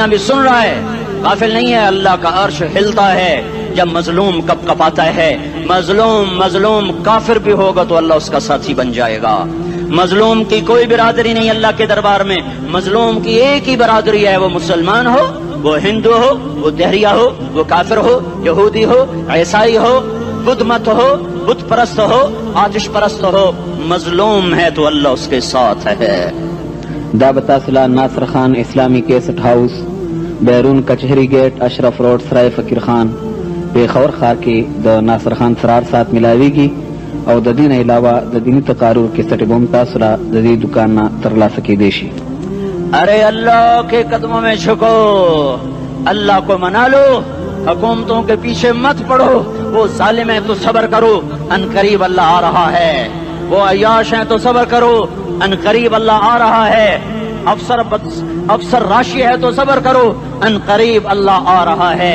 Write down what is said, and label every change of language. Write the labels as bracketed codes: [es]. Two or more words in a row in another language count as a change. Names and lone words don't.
[ur] بھی سن رہا ہے، غافل نہیں ہے، اللہ کا عرش ہلتا ہے جب مظلوم کپ کپاتا ہے، مظلوم کافر بھی ہوگا تو اللہ اس کا ساتھی بن جائے گا، مظلوم کی کوئی برادری نہیں اللہ کے دربار میں، مظلوم کی ایک ہی برادری ہے، وہ مسلمان ہو، وہ ہندو ہو، وہ دہریہ ہو، وہ کافر ہو، یہودی ہو، عیسائی ہو، بدھ مت ہو، بت پرست ہو، آتش پرست ہو، مظلوم ہے تو اللہ اس کے ساتھ ہے۔ [ps] دعوت اصلاح ناصر خان اسلامی کیسٹ ہاؤس، بیرون کچہری گیٹ، اشرف روڈ، سرائے فقیر خان، پیښور ښار کې د ناصر خان سرار سات ملاویږي او د دین علاوه د دینی تقارر کیسټ بم تاسو را د دې دکان نه ترلاسه کیدی شي۔ [ur] ارے اللہ کے قدموں میں جھکو، اللہ کو منا لو، حکومتوں کے پیچھے مت پڑو، وہ ظالم ہے تو صبر کرو، ان قریب اللہ آ رہا ہے، وہ عیاش ہیں تو صبر کرو، ان قریب اللہ آ رہا ہے، افسر راشی ہے تو صبر کرو، ان قریب اللہ آ رہا ہے۔